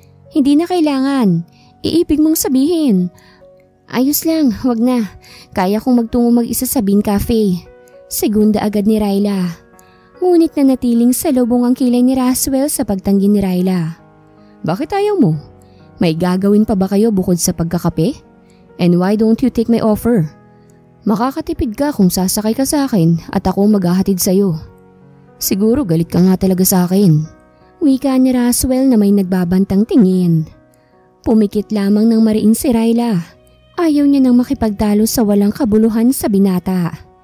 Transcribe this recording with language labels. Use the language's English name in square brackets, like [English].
[Filipino] Hindi na kailangan. Iibig mong sabihin. Ayos lang, wag na. Kaya kong magtungo mag-isa sa Bean Cafe. Segunda agad ni Ryla. Ngunit na natiling salubong ang kilay ni Roswell sa pagtanggi ni Ryla. Bakit ayaw mo? May gagawin pa ba kayo bukod sa pagkakape? [English] And why don't you take my offer? [Filipino] Makakatipid ka kung sasakay ka sa akin at ako maghahatid sa'yo. Siguro galit ka nga talaga sa akin. Wika ni Roswell na may nagbabantang tingin. Pumikit lamang ng mariin si Ryla. Ayaw niya nang makipagtalo sa walang kabuluhan sa binata.